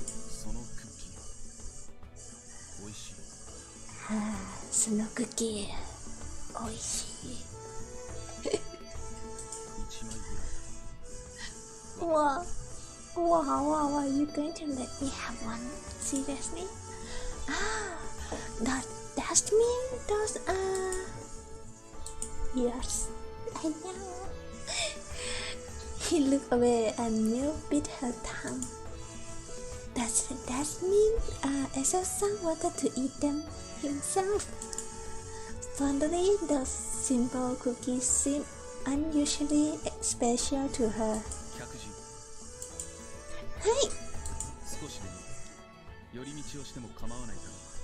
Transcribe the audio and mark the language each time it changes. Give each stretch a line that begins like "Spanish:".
Japanese: そのクッキーは美味しい。そのクッキー、美味しい。 1枚ぐらい。
English: Wow, you going to let me have one? Seriously? Does that mean those are yours? I know. He looked away and Milk bit her tongue. Does that mean Esel-san wanted to eat them himself? Suddenly, those simple cookies seemed unusually special to her.
Japanese: 客人。はい。少しでも寄り道をしても構わないだろう。